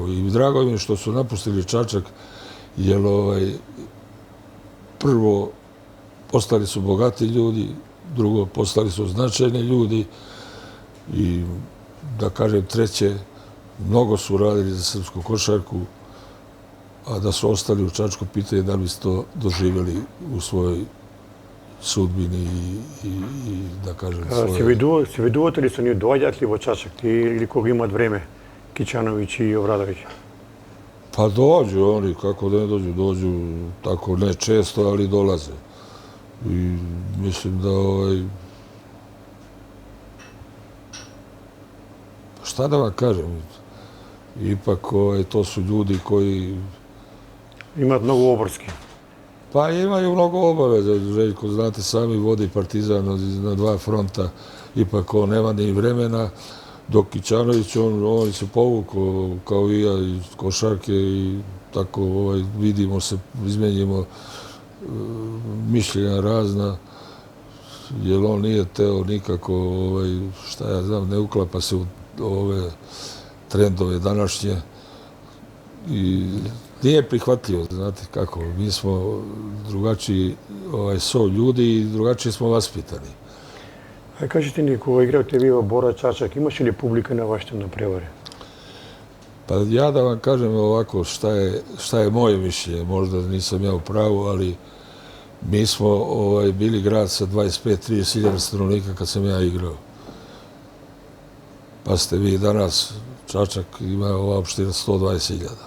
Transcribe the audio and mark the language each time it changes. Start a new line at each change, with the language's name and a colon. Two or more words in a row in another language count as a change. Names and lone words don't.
Serbian: I drago mi je što su napustili Čačak, jer prvo postali su bogati ljudi, drugo postali su značajni ljudi i da kažem treće, mnogo su radili za srpsku košarku, a da su ostali u Čačku, pitanje da li su to doživjeli u svojoj sudbini i da kažem svoje...
Macedonian: Се видувате ли со нив, доаѓаат ли во Чачак или кога имат време Кичановиќ и Обрадовиќ?
Serbian: Pa dođu oni, kako da ne dođu, dođu tako ne često, ali dolaze. I mislim da šta da vam kažem, ipak to su ljudi koji...
Macedonian: Имаат многу обврски.
Serbian: Pa imaju mnogo obaveza, Željko, znate, sami vodi Partizan na 2 fronta, ipak on nema ni vremena, dok Kićanović, on se povukao kao i ja iz košarke i tako vidimo se, izmenjimo mišljenja razna, jer on nije teo nikako, šta ja znam, ne uklapa se u ove trendove današnje i nije prihvatljivo, znate kako, mi smo drugačiji ljudi i drugačije smo vaspitani.
Macedonian: А кажете ни, кога игравте вие во Бора Чачак, имаше ли публика на вашите напревари?
Serbian: Pa ja da vam kažem ovako šta je moje mišljenje, možda nisam ja u pravu, ali mi smo bili grad sa 25-30 hiljada stanovnika kad sam ja igrao. Pa ste vi danas, Čačak ima ova opština 120 hiljada.